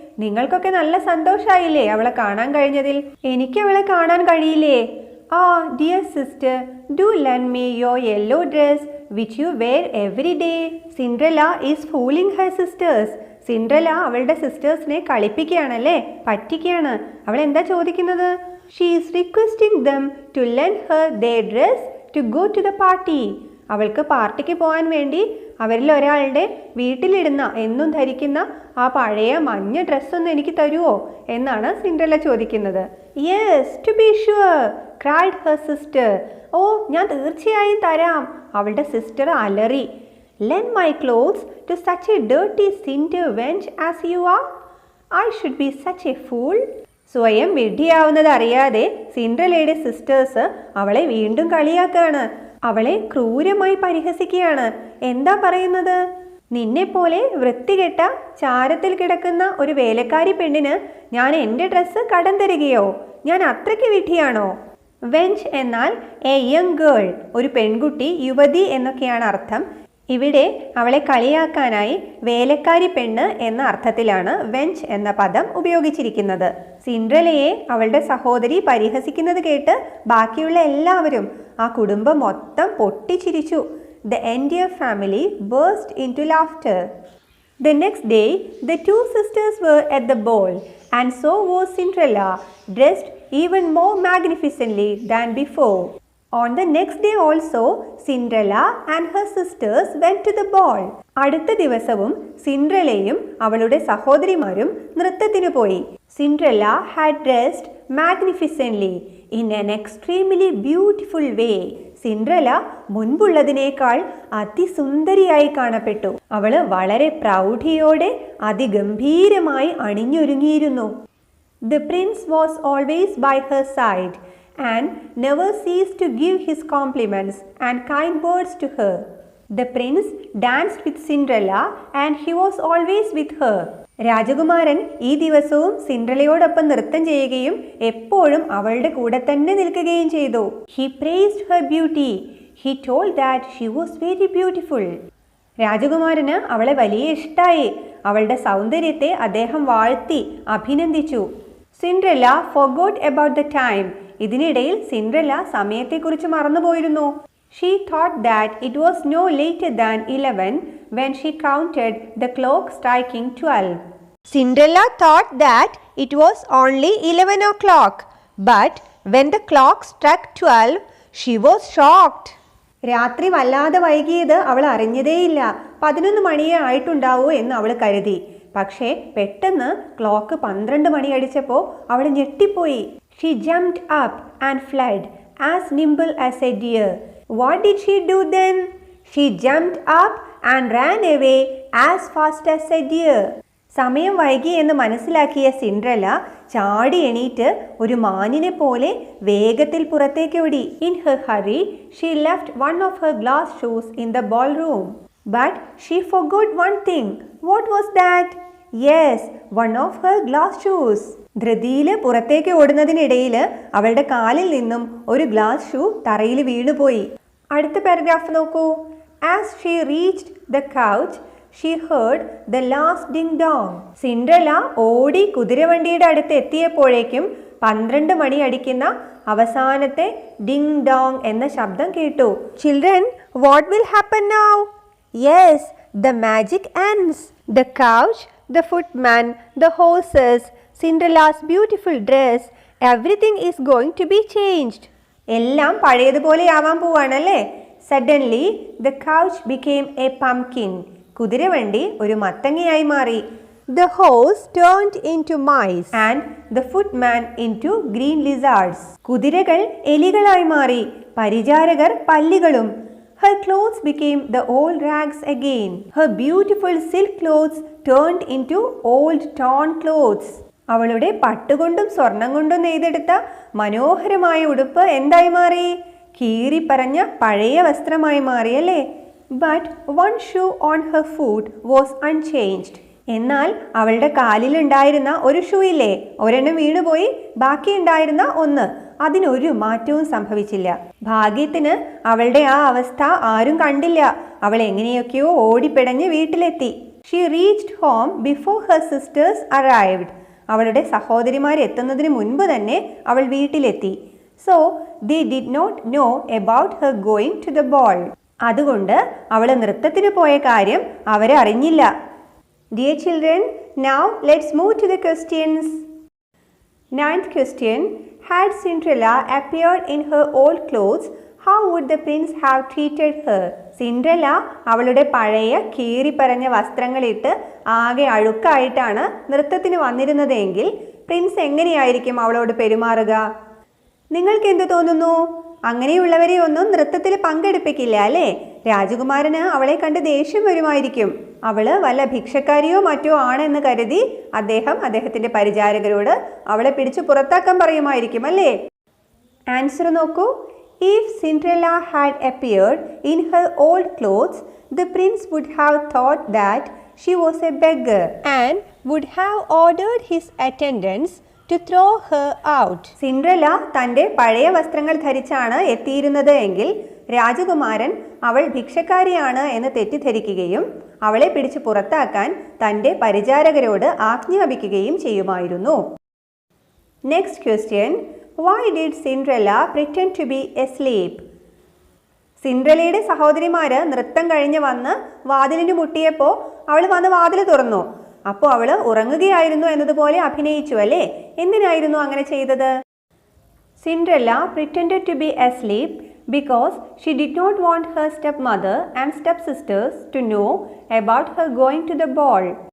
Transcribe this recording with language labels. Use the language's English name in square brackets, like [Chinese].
[Malayalam] നിങ്ങൾക്കൊക്കെ നല്ല സന്തോഷായില്ലേ അവളെ കാണാൻ കഴിഞ്ഞതിൽ? എനിക്ക് അവളെ കാണാൻ കഴിയില്ലേ? [English] Dear sister, do lend me your yellow dress which you wear every day. Cinderella is fooling her sisters. [Malayalam] Cinderella അവളുടെ സിസ്റ്റേഴ്സിനെ കളിപ്പിക്കുകയാണല്ലേ, പറ്റിക്കുകയാണ്. അവൾ എന്താ ചോദിക്കുന്നത്? She is requesting them to lend her their dress to go to the party. അവൾക്ക് പാർട്ടിക്ക് പോകാൻ വേണ്ടി അവരിൽ ഒരാളുടെ വീട്ടിലിടുന്ന എന്നും ധരിക്കുന്ന ആ പഴയ മഞ്ഞ ഡ്രസ്സൊന്ന് എനിക്ക് തരുമോ എന്നാണ് സിൻഡ്രല്ല ചോദിക്കുന്നത്. [English] Yes, to be sure, cried her sister. [Malayalam] ഓ, ഞാൻ തീർച്ചയായും തരാം, അവളുടെ സിസ്റ്റർ അലറി. [English] Lend my clothes to such a dirty cinder wench as you are? I should be such a fool. [Malayalam] സ്വയം വിഡ്ഢിയാവുന്നത് അറിയാതെ സിൻഡ്രല്ലയുടെ സിസ്റ്റേഴ്സ് അവളെ വീണ്ടും കളിയാക്കുകയാണ്. അവളെ ക്രൂരമായി പരിഹസിക്കുകയാണ്. എന്താ പറയുന്നത്? നിന്നെപ്പോലെ വൃത്തികെട്ട ചാരത്തിൽ കിടക്കുന്ന ഒരു വേലക്കാരി പെണ്ണിന് ഞാൻ എൻ്റെ ഡ്രസ്സ് കടം തരികയോ? ഞാൻ അത്രയ്ക്ക് വിഡ്ഢിയാണോ? വെഞ്ച് എന്നാൽ [English] a young girl, [Malayalam] ഒരു പെൺകുട്ടി, യുവതി എന്നൊക്കെയാണ് അർത്ഥം. ഇവിടെ അവളെ കളിയാക്കാനായി വേലക്കാരി പെണ്ണ് എന്ന അർത്ഥത്തിലാണ് വെഞ്ച് എന്ന പദം ഉപയോഗിച്ചിരിക്കുന്നത്. സിൻഡ്രല്ലയെ അവളുടെ സഹോദരി പരിഹസിക്കുന്നത് കേട്ട് ബാക്കിയുള്ള എല്ലാവരും, ആ കുടുംബം മൊത്തം പൊട്ടിച്ചിരിച്ചു. [English] The entire family burst into laughter. The next day, the two sisters were at the ball, and so was Cinderella, dressed even more magnificently than before. On the next day also, Cinderella and her sisters went to the ball. [Malayalam] അടുത്ത ദിവസവും സിൻഡ്രല്ലയും അവളുടെ സഹോദരിമാരും നൃത്തത്തിന് പോയി. [English] Cinderella had dressed magnificently in an extremely beautiful way. [Malayalam] Cinderella മുൻപുള്ളതിനേക്കാൾ അതിസുന്ദരിയായി കാണപ്പെട്ടു. അവള് വളരെ പ്രൗഢിയോടെ അതിഗംഭീരമായി അണിഞ്ഞൊരുങ്ങിയിരുന്നു. [English] The prince was always by her side and never ceased to give his compliments and kind words to her. The prince danced with Cinderella and he was always with her. [Malayalam] രാജകുമാരൻ ഈ ദിവസവും സിൻഡ്രല്ലയോടൊപ്പം നൃത്തം ചെയ്യുകയും എപ്പോഴും അവളുടെ കൂടെ തന്നെ നിൽക്കുകയും ചെയ്തു. [English] He praised her beauty. He told that she was very beautiful. [Malayalam] രാജകുമാരന് അവളെ വലിയ ഇഷ്ടായി. അവളുടെ സൗന്ദര്യത്തെ അദ്ദേഹം വാഴ്ത്തി അഭിനന്ദിച്ചു. [English] Cinderella forgot about the time. [Malayalam] ഇതിനിടയിൽ സിൻഡ്രല്ല സമയത്തെക്കുറിച്ച് മറന്നുപോയിരുന്നു. [English] She thought that it was no later than 11 when she counted the clock striking 12. Cinderella thought that it was only 11 o'clock, but when the clock struck 12, she was shocked. [Malayalam] രാത്രി വല്ലാതെ വൈകിയത് അവൾ അറിഞ്ഞതേയില്ല. 11 മണിയേ ആയിട്ടുണ്ടാവൂ എന്ന് അവൾ കരുതി. പക്ഷേ പെട്ടെന്ന് ക്ലോക്ക് 12 മണി അടിച്ചപ്പോൾ അവൾ ഞെട്ടിപ്പോയി. [English] She jumped up and fled as nimble as a deer. What did she do then? She jumped up and ran away as fast as a deer. [Malayalam] സമയം വൈകി എന്ന് മനസ്സിലാക്കിയ സിൻഡ്രല്ല ചാടി എണീറ്റ് ഒരു മാനിനെ പോലെ വേഗത്തിൽ പുറത്തേക്ക് ഓടി. [English] In her hurry, she left one of her glass shoes in the ballroom. But she forgot one thing. What was that? Yes, one of her glass shoes. [Malayalam] ധൃതിയിൽ പുറത്തേക്ക് ഓടുന്നതിനിടയിൽ അവളുടെ കാലിൽ നിന്നും ഒരു ഗ്ലാസ് ഷൂ തറയിൽ വീണുപോയി. അടുത്ത പാരഗ്രാഫ് നോക്കൂ. [English] As she reached the couch, she heard the last ding dong. [Malayalam] Cinderella ഓടി കുതിരവണ്ടിയുടെ അടുത്ത് എത്തിയപ്പോഴേക്കും 12 മണി അടിക്കുന്ന അവസാനത്തെ ഡിങ് ഡോങ് എന്ന ശബ്ദം കേട്ടു. [English] Children, what will happen now? Yes, the magic ends. The couch, the footman, the horses, Cinderella's beautiful dress, everything is going to be changed. [Malayalam] എല്ലാം പഴയതുപോലെ ആവാൻ പോവാണല്ലേ. [English] Suddenly, the couch became a pumpkin. [Malayalam] കുതിരവണ്ടി ഒരു മത്തങ്ങയായി മാറി. [English] The horse turned into mice and the footman into green lizards. [Malayalam] കുതിരകൾ എലികളായി മാറി, പരിചാരകർ പല്ലികളും. [English] Her clothes became the old rags again. Her beautiful silk clothes turned into old torn clothes. [Malayalam] അവളുടെ പട്ടുകൊണ്ടും സ്വർണം കൊണ്ടും നെയ്തെടുത്ത മനോഹരമായ ഉടുപ്പ് എന്തായി മാറി? കീറിപ്പറഞ്ഞ പഴയ വസ്ത്രമായി മാറിയല്ലേ. [English] But one shoe on her foot was unchanged. [Malayalam] എന്നാൽ അവളുടെ കാലിലുണ്ടായിരുന്ന ഒരു ഷൂ ഇല്ലേ, ഒരെണ്ണം വീണുപോയി, ബാക്കിയുണ്ടായിരുന്ന ഒന്ന്, അതിനൊരു മാറ്റവും സംഭവിച്ചില്ല. ഭാഗ്യത്തിന് അവളുടെ ആ അവസ്ഥ ആരും കണ്ടില്ല. അവൾ എങ്ങനെയൊക്കെയോ ഓടിപ്പിടഞ്ഞ് വീട്ടിലെത്തി. [English] She reached home before her sisters arrived. [Malayalam] അവളുടെ സഹോദരിമാർ എത്തുന്നതിന് മുൻപ് തന്നെ അവൾ വീട്ടിലെത്തി. [English] So they did not know about her going to the ball. [Malayalam] അതുകൊണ്ട് അവൾ നൃത്തത്തിന് പോയ കാര്യം അവരെ അറിഞ്ഞില്ല. [English] Dear children, now let's move to the questions. 9th question. Had Cinderella appeared in her old clothes, how would the prince have treated her? [Malayalam] Cinderella അവളുടെ പഴയ കീറിപ്പറഞ്ഞ വസ്ത്രങ്ങളിട്ട് ആകെ അഴുക്കായിട്ടാണ് നൃത്തത്തിന് വന്നിരുന്നതെങ്കിൽ പ്രിൻസ് എങ്ങനെയായിരിക്കും അവളോട് പെരുമാറുക? നിങ്ങൾക്ക് എന്ത് തോന്നുന്നു? അങ്ങനെയുള്ളവരെ ഒന്നും നൃത്തത്തിൽ പങ്കെടുപ്പിക്കില്ല അല്ലേ? രാജകുമാരന് അവളെ കണ്ട് ദേഷ്യം വരുമായിരിക്കും. അവള് വല്ല ഭിക്ഷക്കാരിയോ മറ്റോ ആണെന്ന് കരുതി അദ്ദേഹത്തിന്റെ പരിചാരകരോട് അവളെ പിടിച്ചു പുറത്താക്കാൻ പറയുമായിരിക്കും അല്ലേ? ആൻസർ നോക്കൂ. [English] If Cinderella had appeared in her old clothes, the prince would have thought that she was a beggar and would have ordered his attendants to throw her out. [Malayalam] Cinderella തൻ്റെ പഴയ വസ്ത്രങ്ങൾ ധരിച്ചാണ് എത്തിയിരുന്നത് എങ്കിൽ രാജകുമാരൻ അവൾ ഭിക്ഷക്കാരിയാണ് എന്ന് തെറ്റിദ്ധരിക്കുകയും അവളെ പിടിച്ച് പുറത്താക്കാൻ തൻ്റെ പരിചാരകരോട് ആജ്ഞാപിക്കുകയും ചെയ്യുമായിരുന്നു. [English] Next question. Why did Cinderella pretend to be asleep? [Malayalam] സിൻഡ്രല്ലയുടെ സഹോദരിമാര് നൃത്തം കഴിഞ്ഞ് വന്ന് വാതിലിന് മുട്ടിയപ്പോൾ അവൾ വന്ന് വാതിൽ തുറന്നു. അപ്പോൾ അവൾ ഉറങ്ങുകയായിരുന്നു എന്നതുപോലെ അഭിനയിച്ചു അല്ലേ? എന്തിനായിരുന്നു അങ്ങനെ ചെയ്തത്? [English] Cinderella pretended to be asleep because she did not want her stepmother and stepsisters to know about her going to the ball.